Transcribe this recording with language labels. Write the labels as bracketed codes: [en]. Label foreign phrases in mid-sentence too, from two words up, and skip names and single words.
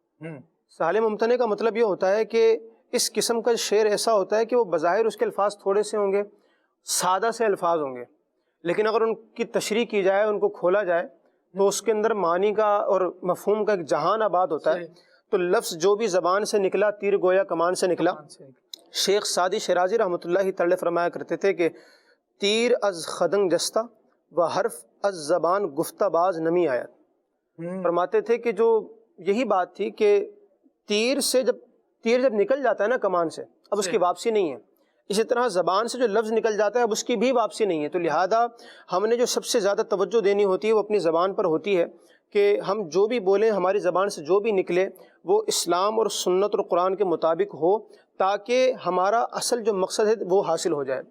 [ur] سہل ممتنع کا مطلب یہ ہوتا ہے کہ اس قسم کا شعر ایسا ہوتا ہے کہ وہ بظاہر اس کے الفاظ تھوڑے سے ہوں گے، سادہ سے الفاظ ہوں گے، لیکن اگر ان کی تشریح کی جائے، ان کو کھولا جائے، تو اس کے اندر معنی کا اور مفہوم کا ایک جہان آباد ہوتا ہے۔ تو لفظ جو بھی زبان سے نکلا تیر گویا کمان سے نکلا۔ شیخ سعدی شیرازی [ar] رحمۃ اللہ تعالی [ur] فرمایا کرتے تھے کہ [fa] تیر از خدنگ جستہ و حرف از زبان گفتہ باز نمی آیت۔ [ur] فرماتے تھے کہ جو یہی بات تھی کہ تیر جب نکل جاتا ہے نا کمان سے، اب اس کی واپسی نہیں ہے، اسی طرح زبان سے جو لفظ نکل جاتا ہے اب اس کی بھی واپسی نہیں ہے۔ تو لہذا ہم نے جو سب سے زیادہ توجہ دینی ہوتی ہے وہ اپنی زبان پر ہوتی ہے، کہ ہم جو بھی بولیں، ہماری زبان سے جو بھی نکلے وہ اسلام اور سنت اور قرآن کے مطابق ہو، تاکہ ہمارا اصل جو مقصد ہے وہ حاصل ہو جائے۔